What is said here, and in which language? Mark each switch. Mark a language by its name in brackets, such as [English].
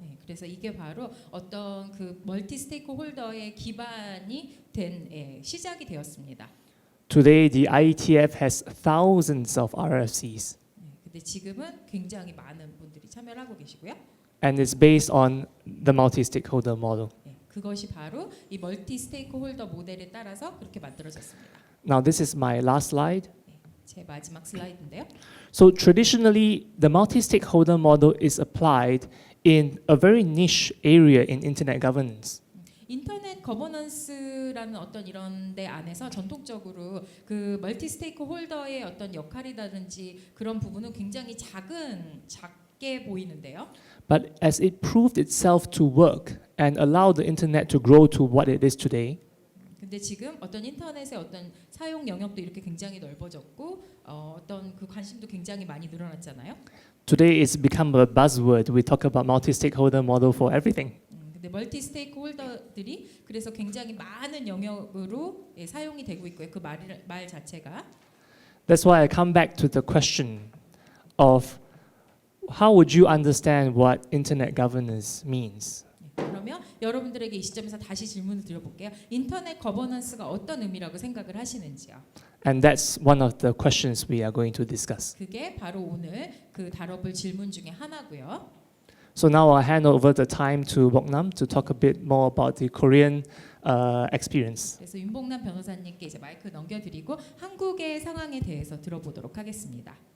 [Korean] 그래서 이게 바로 어떤 그 멀티 스테이크 홀더의 기반이 된 시작이 되었습니다. [English] Today, the IETF has thousands of RFCs, [Korean] 근데 지금은 굉장히 많은 분들이 참여를 하고 계시고요. [English] and it's based on the multi-stakeholder model. [Korean] 그것이 바로 이 멀티 스테이크 홀더 모델에 따라서 그렇게 만들어졌습니다. [English] Now, this is my last slide. [Korean] 제 마지막 슬라이드인데요. [English] So traditionally, the multi-stakeholder model is applied in a very niche area in internet governance. [Korean] 인터넷 거버넌스라는 어떤 이런 데 안에서 전통적으로 그 멀티 스테이크 홀더의 어떤 역할이라든지 그런 부분은 굉장히 작게 보이는데요. [English] But as it proved itself to work and allowed the internet to grow to what it is today, [Korean] 근데 지금 어떤 인터넷의 어떤 사용 영역도 이렇게 굉장히 넓어졌고 어떤 그 관심도 굉장히 많이 늘어났잖아요. [English] today it's become a buzzword. We talk about multi-stakeholder model for everything. [Korean] 근데 멀티 스테이크 홀더들이 그래서 굉장히 많은 영역으로 사용이 되고 있고요. 그 말 자체가 [English] That's why I come back to the question of how would you understand what internet governance means? [Korean] 그러면 여러분들에게 이 시점에서 다시 질문을 드려볼게요. 인터넷 거버넌스가 어떤 의미라고 생각을 하시는지요? [English] And that's one of the questions we are going to discuss. [Korean] 그게 바로 오늘 그 다뤄볼 질문 중에 하나고요. [English] So now I'll hand over the time to Boknam to talk a bit more about the Korean experience. [Korean] 그래서 윤봉남 변호사님께 이제 마이크 넘겨드리고 한국의 상황에 대해서 들어보도록 하겠습니다.